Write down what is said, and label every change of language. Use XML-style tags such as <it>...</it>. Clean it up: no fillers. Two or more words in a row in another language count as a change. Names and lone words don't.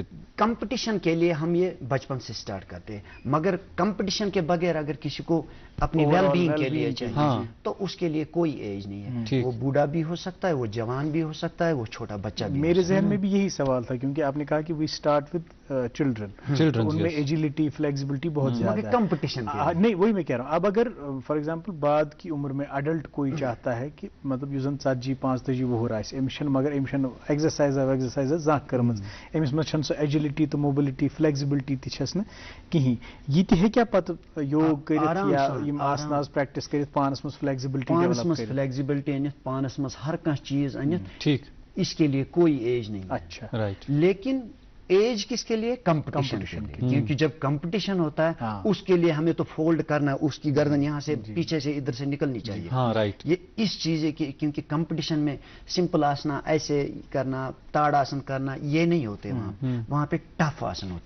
<ur>کمپٹیشن کے لیے ہم یہ بچپن سے سٹارٹ کرتے ہیں، مگر کمپٹیشن کے بغیر اگر کسی کو اپنی</ur> <en>well being</en> <ur>کے لیے چاہیے تو اس کے لیے کوئی ایج نہیں ہے، وہ بوڑھا بھی ہو سکتا ہے، وہ جوان بھی ہو سکتا ہے، وہ چھوٹا بچہ بھی۔ میرے ذہن میں بھی یہی سوال تھا، کیونکہ آپ نے کہا کہ</ur> <en>we start with children,</en> <ur>ان میں</ur> <en>agility flexibility</en> <ur>بہت زیادہ ہے، کمپٹیشن نہیں وہی میں کہہ رہا ہوں۔ اب اگر</ur> <en>for example</en> <ur>بعد کی عمر میں اڈلٹ کوئی چاہتا ہے کہ مطلب</ur> <ks>یُس زن 40-45 وُہُر آسہِ، أمِس چھنہٕ مگر أمِس چھنہٕ ایگزرسایز زانٛہہ کٔرمٕژ، أمِس منٛز چھنہٕ سۄ ایجلٹی تہٕ</ks> <en>mobility flexibility</en> <ks>تہِ چھس نہٕ کِہیٖنۍ، یہِ تہِ ہیٚکیٛا پتہٕ یوگ کٔرِتھ یا یِم آسناز پریکٹس کٔرِتھ پانس منٛز</ks> <en>flexibility develop</en> <ks>کٔرِتھ؟ فلیکسیبلٹی أنِتھ، پانس منٛز ہر کانٛہہ چیز أنِتھ،</ks> <ur>ٹھیک، اس کے لیے کوئی ایج نہیں ہے۔ اچھا، رائٹ، لیکن ایج کس کے لیے؟ کمپٹیشن کے لیے، کیونکہ جب کمپٹیشن ہوتا ہے اس کے لیے ہمیں تو فولڈ کرنا ہے، اس کی گردن یہاں سے پیچھے سے ادھر سے نکلنی چاہیے، ہاں رائٹ، یہ اس چیز ہے کہ کیونکہ کمپٹیشن میں سمپل آسنا، ایسے کرنا، تاڑ آسن کرنا، یہ نہیں ہوتے وہاں پہ ٹف آسن ہوتے ہیں۔</ur>